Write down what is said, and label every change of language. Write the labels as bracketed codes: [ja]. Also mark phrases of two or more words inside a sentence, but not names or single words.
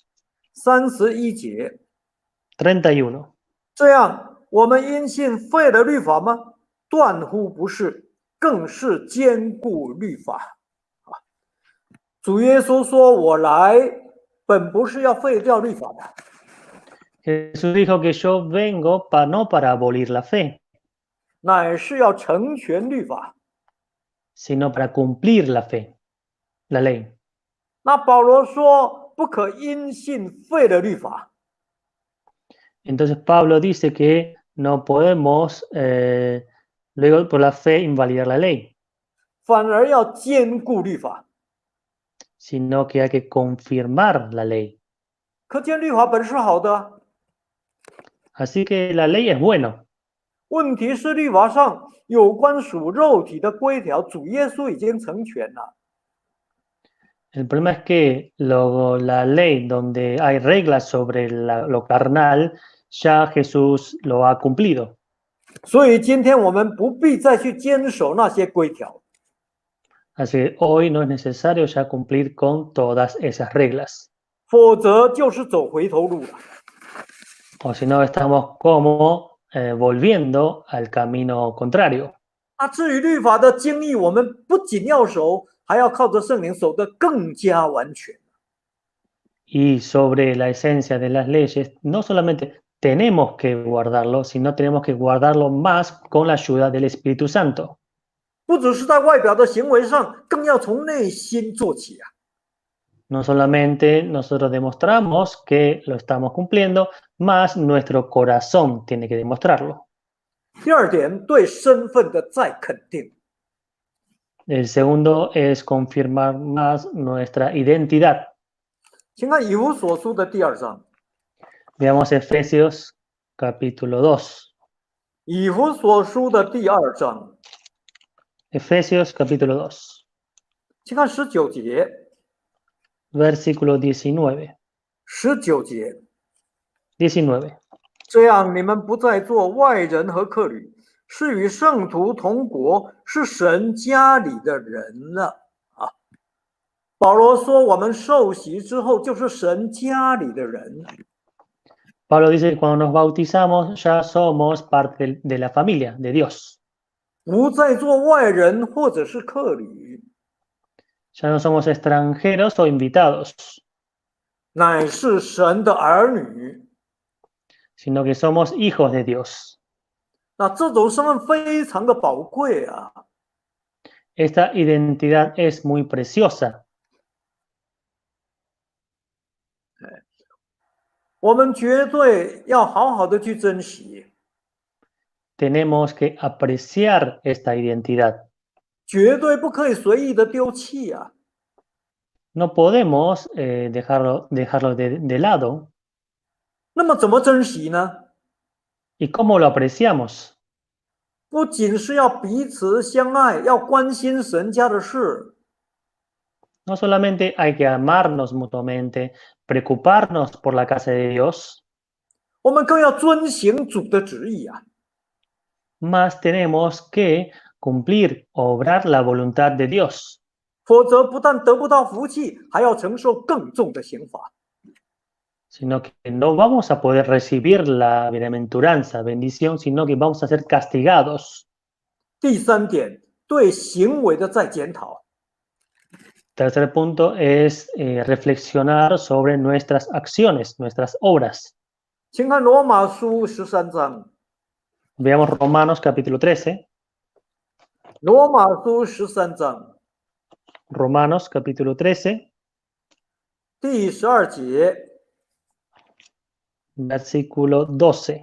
[zh] 31 节， [es] 31. [zh] 这样我们因信废了律法吗？断乎不是，更是坚固律法。主耶稣说：“我来本不是要废掉律法的。” [es] Jesús dijo que yo vengo no para abolir la fe, [zh] 乃是要成全律法。 [es] sino para cumplir la fe, la ley. [zh] 那保罗说不可因信废了律法， [es] Entonces Pablo dice que no podemos luego por la fe invalidar la ley, [zh] 反而要坚固律法。 [es] sino que hay que confirmar la ley. [zh] 可见律法本是好的啊， [es] Así que la ley es bueno. [zh] 问题是律法上有关属肉体的规条，主耶稣已经成全了。 [es] El problema es que la ley donde hay reglas sobre lo carnal, ya Jesús lo ha cumplido. [zh] 所以今天我们不必再去坚守那些规条， [es] Así que hoy no es necesario ya cumplir con todas esas reglas. [zh] 否则就是走回头路了。 [es] O si no, estamos como volviendo al camino contrario. [zh] 那至于律法的精义，我们不仅要守，还要靠着圣灵守得更加完全。 [es] Y sobre la esencia de las leyes, no solamente tenemos que guardarlo, sino tenemos que guardarlo más con la ayuda del Espíritu Santo. [zh] 不只是在外表的行为上，更要从内心做起啊！ [es] No solamente nosotros demostramos que lo estamos cumpliendo, más nuestro corazón tiene que demostrarlo. [zh] 第二点，对身份的再肯定。 [es] El segundo es confirmar más nuestra identidad. [zh] 请看以弗所书的第2章。 [es] Veamos Efesios capítulo 2. [zh] 以弗所书的第2章， [es] Efesios capítulo 2, [zh] 请看19节。 [es] versículo 19. [zh] 19节， [es] 19. [zh] 这样你们不再做外人和客旅，是与圣徒同国，是神家里的人了啊！保罗说，我们受洗之后就是神家里的人。 [es] Pablo dice que cuando nos bautizamos ya somos parte de la familia de Dios. [zh] 不再做外人或者是客旅， [es] Ya no somos extranjeros o invitados, [zh] 乃是神的儿女。 [es] sino que somos hijos de Dios. [zh] 那这种身份非常的宝贵啊！ [es] Esta identidad es muy preciosa. [zh] 我们绝对要好好的去珍惜， [es] Tenemos que apreciar esta identidad. [zh] 绝对不可以随意的丢弃啊！ [es] No podemos dejarlo de lado. [zh] 那么怎么珍惜呢？ [es] ¿Y cómo lo apreciamos? [zh] 不仅是要彼此相爱，要关心神家的事， [es] No solamente hay que amarnos mutuamente, preocuparnos por la casa de Dios, [zh] 我们更要遵行主的旨意啊！ [es] más tenemos que cumplir, obrar la voluntad de Dios. [zh] 否则不但得不到福气，还要承受更重的刑罚。 [es] Sino que no vamos a poder recibir la bienaventuranza, bendición, sino que vamos a ser castigados. [zh] 第三点，对行为的再检讨。 [es] Tercer punto es reflexionar sobre nuestras acciones, nuestras obras. [zh] 请看罗马书13章， [es] Veamos Romanos capítulo 13. [zh] 罗马书13章 [es] Romanos capítulo 13, [zh] 第12节， [es] versículo 12.